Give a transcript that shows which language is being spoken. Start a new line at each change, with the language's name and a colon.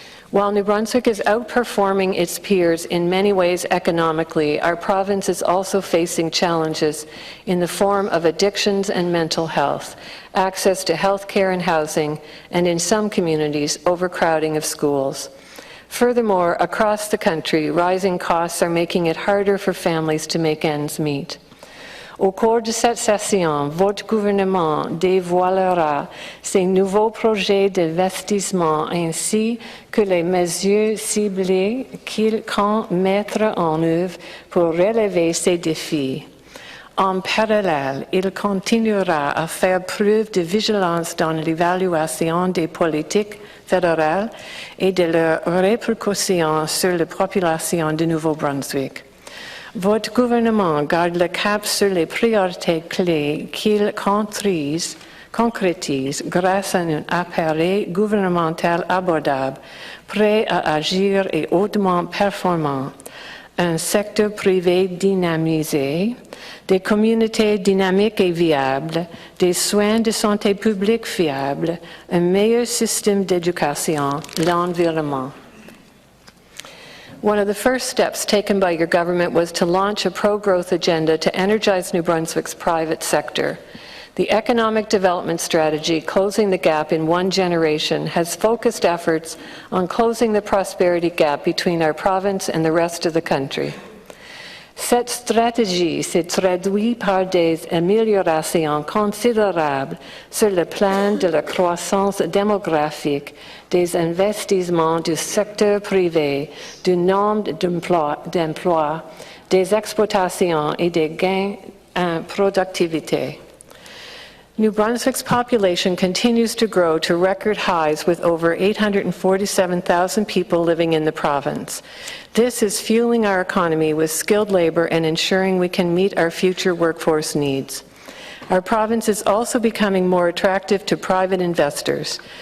English: While New Brunswick is outperforming its peers in many ways economically, our province is also facing challenges in the form of addictions and mental health, access to health care and housing, and in some communities, overcrowding of schools. Furthermore, across the country, rising costs are making it harder for families to make ends meet.
French: Au cours de cette session, votre gouvernement dévoilera ses nouveaux projets d'investissement ainsi que les mesures ciblées qu'il compte mettre en œuvre pour relever ces défis. En parallèle, il continuera à faire preuve de vigilance dans l'évaluation des politiques fédérales et de leurs répercussions sur la population de Nouveau-Brunswick. Votre gouvernement garde le cap sur les priorités clés qu'il concrétise grâce à un appareil gouvernemental abordable, prêt à agir et hautement performant, un secteur privé dynamisé, des communautés dynamiques et viables, des soins de santé publique fiables, un meilleur système d'éducation, l'environnement.
English: One of the first steps taken by your government was to launch a pro-growth agenda to energize New Brunswick's private sector. The economic development strategy, Closing the Gap in One Generation, has focused efforts on closing the prosperity gap between our province and the rest of the country.
French: Cette stratégie s'est traduite par des améliorations considérables sur le plan de la croissance démographique, des investissements du secteur privé, du nombre d'emplois, des exportations et des gains en productivité.
English: New Brunswick's population continues to grow to record highs with over 847,000 people living in the province. This is fueling our economy with skilled labor and ensuring we can meet our future workforce needs. Our province is also becoming more attractive to private investors.